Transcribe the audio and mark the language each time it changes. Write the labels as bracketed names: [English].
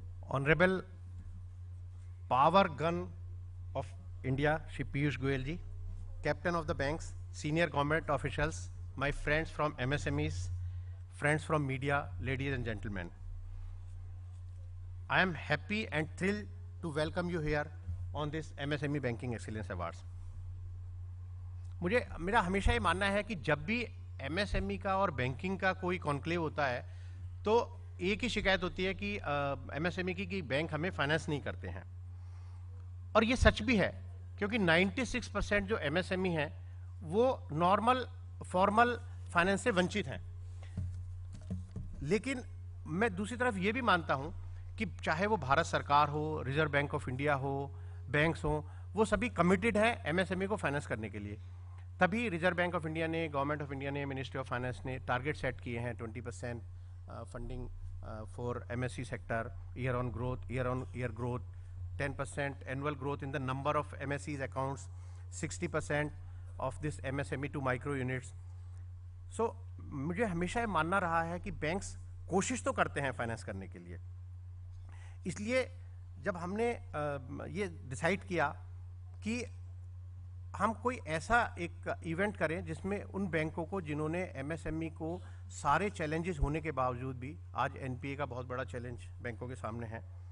[English] Honorable Power Gun of India, Shri Piyush Goyal ji, Captain of the Banks, senior government officials, my friends from MSMEs, friends from media, ladies and gentlemen. I am happy and thrilled to welcome you here on this MSME Banking Excellence Awards. [Hindi] मेरा हमेशा ये मानना है कि जब भी MSME का और बैंकिंग का कोई कॉन्क्लेव होता है तो एक ही शिकायत होती है कि MSME की कि बैंक हमें फाइनेंस नहीं करते हैं, और ये सच भी है क्योंकि 96% जो MSME हैं वो नॉर्मल फॉर्मल फाइनेंस से वंचित हैं. लेकिन मैं दूसरी तरफ ये भी मानता हूँ कि चाहे वो भारत सरकार हो, रिजर्व बैंक ऑफ इंडिया हो, बैंक्स हो, वो सभी कमिटेड है MSME को फाइनेंस करने के लिए. [English] तभी reserve bank of India ने, government of India ने, मिनिस्ट्री ऑफ फाइनेंस ने टारगेट सेट किए हैं 20% funding for MSE sector, year-on-year growth, 10% annual growth in the number of MSEs accounts, 60% of this MSME to micro units. [Hindi] So मुझे हमेशा ये मानना रहा है कि बैंक्स कोशिश तो करते हैं फाइनेंस करने के लिए. इसलिए जब हमने ये डिसाइड किया कि हम कोई ऐसा एक इवेंट करें जिसमें उन बैंकों को जिन्होंने MSME को सारे चैलेंजेस होने के बावजूद भी, आज NPA का बहुत बड़ा चैलेंज बैंकों के सामने है,